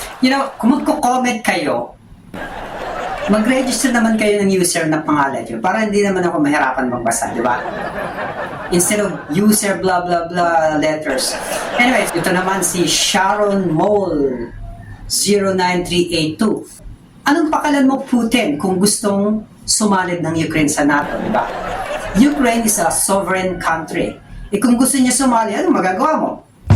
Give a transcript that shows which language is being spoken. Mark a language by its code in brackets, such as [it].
[en] You know, [tl] kung magko-comment kayo, mag-register naman kayo ng user na pangalan nyo para hindi naman ako mahirapan magbasa, di ba? [en] Instead of user blah blah blah letters. [tl] Anyways, ito naman si Sharon Mole 09382. Anong pakalan mo, Putin, kung gustong sumalib ng Ukraine sa NATO, di ba? [en] Ukraine is a sovereign country. [tl] E kung gusto niya sumali, anong magagawa mo?